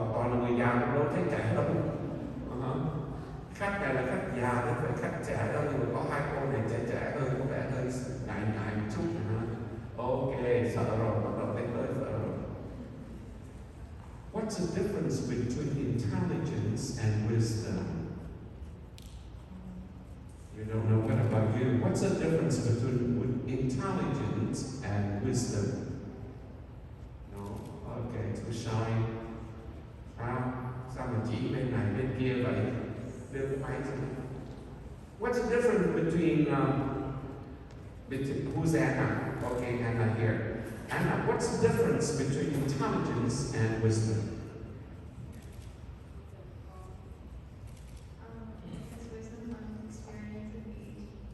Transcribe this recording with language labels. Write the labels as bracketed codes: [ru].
[vi] Toàn là người già cũng đâu thấy trẻ đâu. Khách này là khách già đấy, phải khách trẻ đâu, nhưng mà có hai cô này trẻ hơn, có vẻ hơi ngại một chút. Ok, sợ rồi, bắt đầu thấy tới sợ rồi. [en] What's the difference between intelligence and wisdom? You don't know. What about you? What's the difference between intelligence and wisdom? No? Okay, too shy. [vi] Sao mà chỉ bên này bên kia vậy? Đưa cái máy cho mình. [en] What's the difference between who's Anna? Okay, Anna here. Anna, what's the difference between intelligence and wisdom? Because wisdom comes with experience and age.